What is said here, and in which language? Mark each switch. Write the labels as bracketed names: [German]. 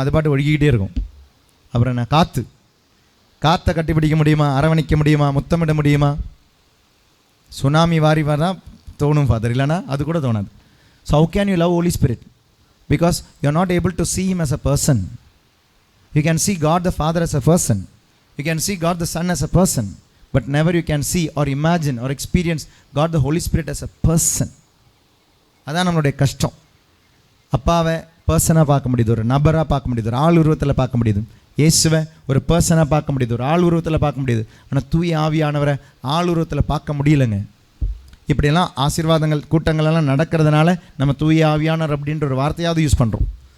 [Tamil] அது பாட்டு ஒழுகிக்கிட்டே இருக்கும். அப்புறம் என்ன? காற்றை கட்டி பிடிக்க முடியுமா? அரவணைக்க முடியுமா? முத்தமிட முடியுமா? சுனாமி வாரி தான் தோணும் ஃபாதர், இல்லைனா அது கூட தோணாது. [English] So how can you love Holy Spirit? Because you are not able to see him as a person. You can see God the Father as a person, you can see God the Son as a person, but never you can see or imagine or experience God the Holy Spirit as a person. [Tamil] அதான் நம்மளுடைய கஷ்டம். அப்பாவை பர்சனாக பார்க்க முடியுது, ஒரு நபராக பார்க்க முடியுது, ஒரு ஆள் உருவத்தில் பார்க்க முடியுது. இயேசுவை ஒரு பர்சனாக பார்க்க முடியுது, ஒரு ஆள் உருவத்தில் பார்க்க முடியுது. ஆனால் தூய ஆவியானவரை ஆள் உருவத்தில் பார்க்க முடியலைங்க. இப்படியெல்லாம் ஆசீர்வாதங்கள் கூட்டங்களெல்லாம் நடக்கிறதுனால நம்ம தூய ஆவியானவர் அப்படின்ற ஒரு வார்த்தையாவது யூஸ் பண்ணுறோம்.